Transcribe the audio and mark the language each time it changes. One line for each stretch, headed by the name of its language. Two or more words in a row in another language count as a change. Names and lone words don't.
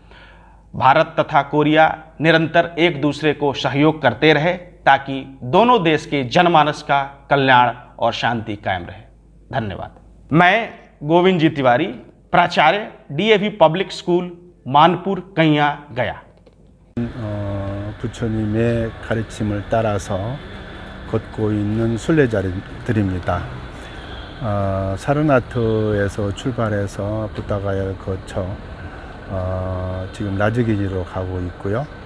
Hindi: भारत तथा कोरिया निरंतर एक दूसरे को सहयोग करते रहे ताकि दोनों देश के जनमानस का कल्याण और शांति कायम रहे। धन्यवाद। मैं गोविंद जी तिवारी, प्राचार्य DAV पब्लिक स्कूल मानपुर कैया गया।
Korean: 부처님의 가르침을 따라서 걷고 있는 순례자들입니다. 사르나트에서 출발해서 부다가야를 거쳐 지금 라즈기지로 가고 있고요.